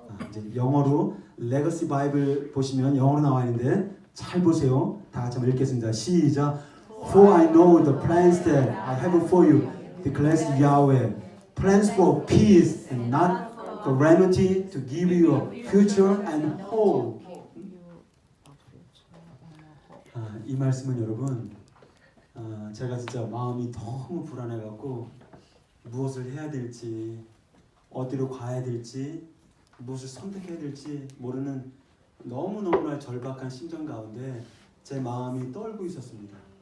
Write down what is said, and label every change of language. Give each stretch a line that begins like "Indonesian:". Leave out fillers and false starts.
Korean: 이제 영어로 레거시 바이블 보시면 영어로 나와 있는데 잘 보세요. 다 같이 한번 읽겠습니다. 시작.
English: For I know the plans that I have for you, declares Yahweh. Plans for peace and not calamity, to give you a future and hope.
Korean: 이 말씀은 여러분, 제가 진짜 마음이 너무 불안해갖고 무엇을 해야 될지, 어디로 가야 될지, 무엇을 선택해야 될지 모르는 너무너무나 절박한 심정 가운데 제 마음이 떨고 있었습니다.